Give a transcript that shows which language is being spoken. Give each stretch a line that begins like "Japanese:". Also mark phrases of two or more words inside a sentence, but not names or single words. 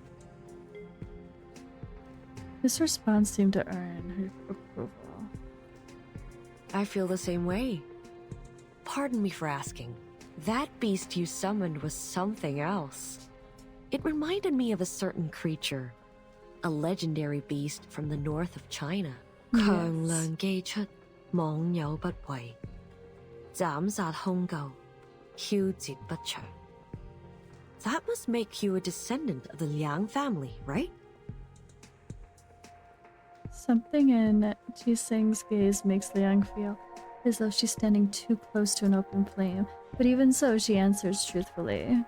English: This response seemed to earn her approval. I feel the same way. Pardon me for asking. That beast you summoned was something else. It reminded me of a certain creature. A legendary beast from the north of China. Yes.
Chinese: 強梁既出，網友不為，斬殺兇舊，梟截不詳.
English: That must make you a descendant of the Liang family, right? Something in Jising's gaze makes Liang feel as though she's standing too close to an open flame, but even so, she answers truthfully.